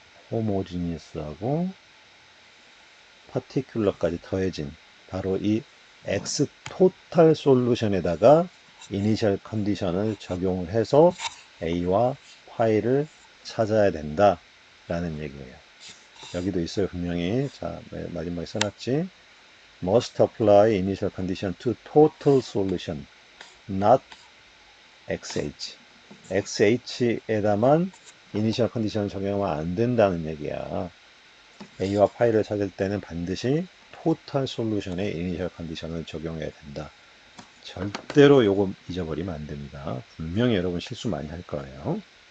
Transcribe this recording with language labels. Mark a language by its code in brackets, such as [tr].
[ko] 호모지니어스하고 파티큘러까지 더해진 바로 이 x 토탈 솔루션에다가 이니셜 컨디션을 적용을 해서 a와 파이를 찾아야 된다 라는 얘기예요. 여기도 있어요 분명히. 자, 마지막에 써놨지. [en] must apply initial condition to total solution not xh. [ko] xh에다만 이니셜 컨디션을 적용하면 안 된다는 얘기야. a와 파이를 찾을 때는 반드시 토탈 솔루션에 이니셜 컨디션을 적용해야 된다. 절대로 요거 잊어버리면 안 됩니다. 분명히 여러분 실수 많이 할 거예요.